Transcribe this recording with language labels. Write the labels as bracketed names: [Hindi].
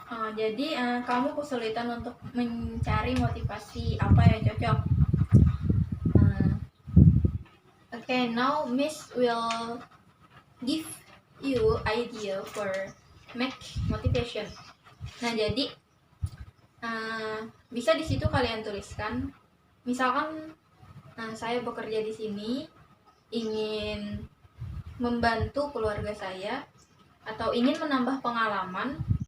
[Indonesian] Jadi kamu kesulitan untuk mencari motivasi apa yang cocok. [English] Okay, now Miss will give you idea for make motivation. [Indonesian] Nah, jadi bisa di situ kalian tuliskan, misalkan saya bekerja di sini ingin membantu keluarga saya atau ingin menambah pengalaman.